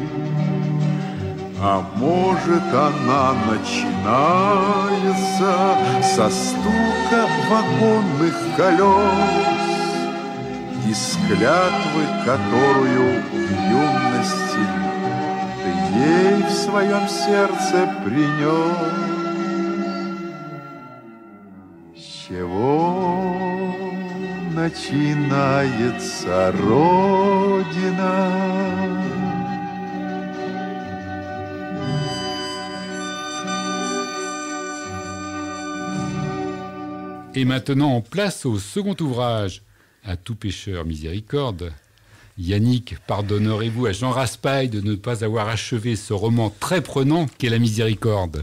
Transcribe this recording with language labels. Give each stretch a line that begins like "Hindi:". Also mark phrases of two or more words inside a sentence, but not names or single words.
Russian: А может, она начинается со стука вагонных колес и с клятвы, которую в юности ей в своем сердце принес. С чего начинается Родина?
French: Et maintenant, place au second ouvrage, À tout pécheur miséricorde. Yannick, pardonnerez-vous à Jean Raspail de ne pas avoir achevé ce roman très prenant qu'est La Miséricorde?